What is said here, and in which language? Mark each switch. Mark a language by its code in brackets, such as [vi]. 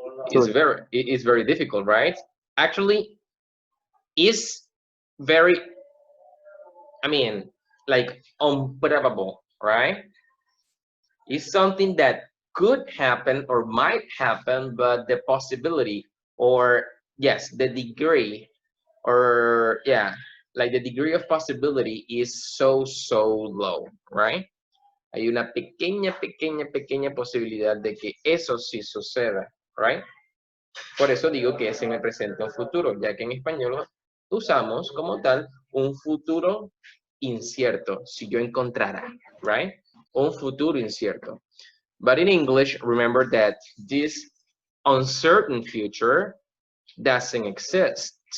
[en] It's very difficult, right? Actually, it's very, I mean, like unprobable, right? It's something that could happen or might happen, but the possibility, or yes, the degree, or yeah, like the degree of possibility is so low, right? [es] Hay una pequeña posibilidad de que eso sí suceda, [en] right? [es] Por eso digo que se me presenta un futuro, ya que en español usamos como tal un futuro incierto, si yo encontrara, [en] right? [es] Un futuro incierto. [en] But in English, remember that this uncertain future doesn't exist.